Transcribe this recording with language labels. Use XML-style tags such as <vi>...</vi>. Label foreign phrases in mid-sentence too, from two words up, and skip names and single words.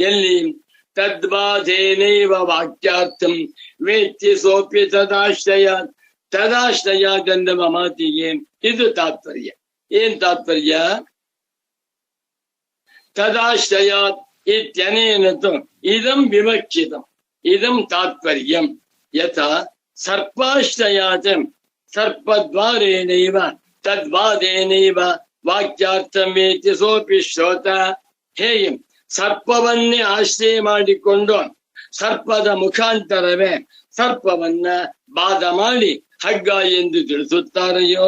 <kn>ಎಲ್ಲಿ?</kn> <sa>ತದ್ಬಾಧೇನೈವ ವಾಕ್ಯಾರ್ಥಂ ವೇತ್ತಿ ಸೋಪಿ ತದಾಶ್ರಯಾತ್.</sa> <kn>ತದಾಶ್ರಯಾತ್ ಎಂಬ ಮಾತಿಗೆ ಇದು ತಾತ್ಪರ್ಯ. ಏನ್ ತಾತ್ಪರ್ಯ?</kn> <sa>ತದಾಶ್ರಯಾತ್ ಇತ್ಯನೇನ ತು ಇದಂ ವಿವಕ್ಷಿತಂ ಇದಂ ತಾತ್ಪರ್ಯಂ. ಯಥಾ ಸರ್ಪಾಶ್ರಯಾತ್ ಸರ್ಪದ್ವಾರೇಣೈವ ತದ್ವಾದೇನೈವ ವಾಕ್ಯಾರ್ಥಂ ವೇತ್ತಿ ಸೋಪಿ ಶ್ರೋತ.</sa> <kn>ಹೇಗೆ ಸರ್ಪವನ್ನೇ ಆಶ್ರಯ ಮಾಡಿಕೊಂಡು ಸರ್ಪದ ಮುಖಾಂತರವೇ ಸರ್ಪವನ್ನ ಬಾಧ ಮಾಡಿ ಹಗ್ಗ ಎಂದು ತಿಳಿಸುತ್ತಾರೆಯೋ,</kn>